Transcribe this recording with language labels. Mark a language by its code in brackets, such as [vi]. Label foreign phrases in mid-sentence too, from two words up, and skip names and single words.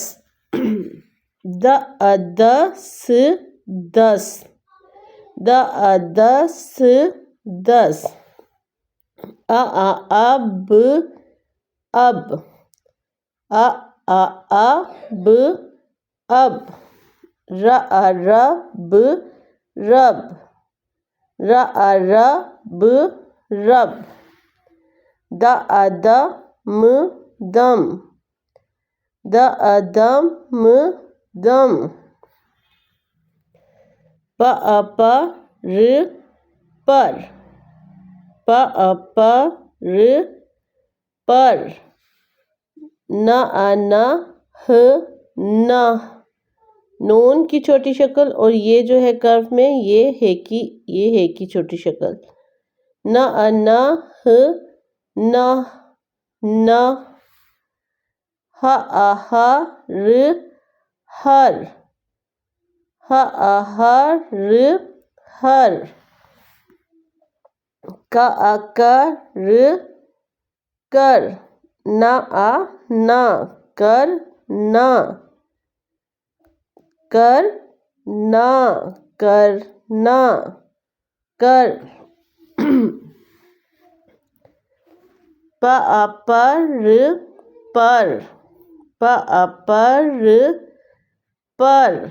[ur] د ا د س دس، د ا د س دس. آ اب اب، آ ب اب. ر آ رب رب، ر آ رب رب. د آ دم دم، د آ دم دم. پ آ پ ر پر، پ آ پ ر پر. ن آ ن ہ ن، نون کی چھوٹی شکل، اور یہ جو ہے کرو میں یہ ہے کی چھوٹی شکل. ن آ ن ہ ن ن. ہ آ ہ ر ہر، ہ آ ہ ر ہر. ک آ ک ر کر، ن آ ن کر ن، کر ن کر ن کر. پ آ پر پر، پ آ پر پر.